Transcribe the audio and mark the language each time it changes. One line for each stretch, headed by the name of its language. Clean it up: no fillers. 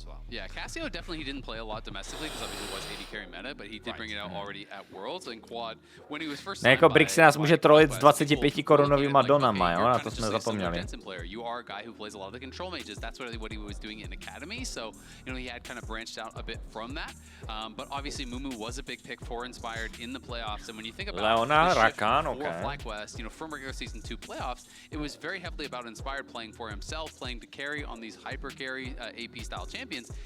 English: Yeah, Casio definitely didn't play a lot domestically because obviously it was AD carry meta, but he did bring it out already at Worlds and Quad when he was first.
Czech: Ne, jako Brixi nás může trolit s 25 korunovýma donama, jo, na to jsme zapomněli.
English: You are a guy who plays a lot of the control mages. That's really what he was doing in academy. So he had kind of branched out a bit from that. But obviously Mumu was a big pick for Inspired in the playoffs. And when you think about Leona, the Rakan, for FlyQuest, from regular season 2 playoffs, it was very heavily about Inspired playing for himself, playing to carry on these hyper carry AP style champions.